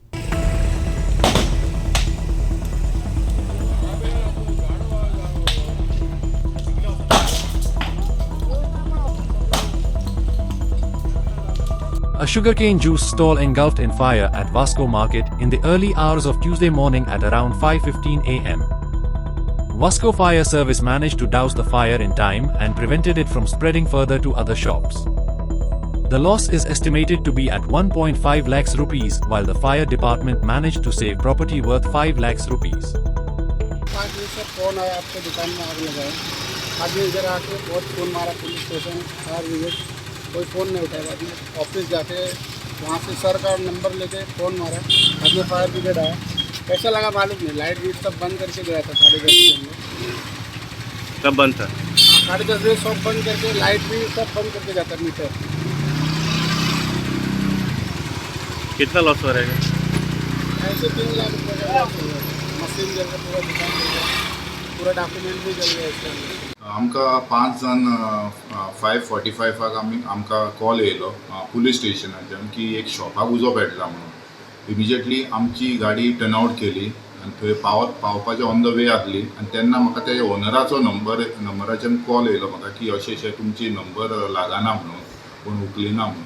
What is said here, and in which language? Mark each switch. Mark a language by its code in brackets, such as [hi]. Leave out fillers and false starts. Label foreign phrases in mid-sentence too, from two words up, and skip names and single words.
[en] A sugarcane juice stall engulfed in fire at Vasco Market in the early hours of Tuesday morning at around 5:15 a.m. Vasco Fire Service managed to douse the fire in time and prevented it from spreading further to other shops. The loss is estimated to be at 1.5 lakhs rupees, while the fire department managed to save property worth 5 lakhs rupees. [hi] 5 बजे से फोन आया आपके दुकान में आग लगा है। आदमी इधर आके बहुत फोन मारा [en] police station, fire brigade, [hi] कोई फ़ोन नहीं उठाया। बाद में ऑफिस जाके वहाँ से सर का नंबर लेके फ़ोन मारा, बाद में [en] fire brigade [hi] आया। कैसा लगा मालूम नहीं, लाइट भी सब बंद करके गया था 10:30 बजे। कब बंद था? 10:30 बजे सब बंद करके, लाइट भी सब बंद करके जाता मीटर। कितना लॉस हो रहेगा? ऐसे 3 लाख रुपये का लॉस हो गया। मशीन जल गया, पूरा दुकान जल गया, पूरा डॉक्यूमेंट भी जल गया इसके अंदर। [kok] आमकां 5 जाण 5:45 आमकां कॉल येयलो पुलीस स्टेशनाच्यान की एक शॉपाक उजो पेटला म्हणून. इमिजिएटली आमची गाडी [en] turn out [kok] केली आनी थंय पावपाचें [en] on the way [kok] आसली आनी तेन्ना म्हाका ते ओनराचो नंबराच्यान कॉल येयलो म्हाका की अशें तुमची नंबर लागना म्हणून, कोण उखलिना म्हणून.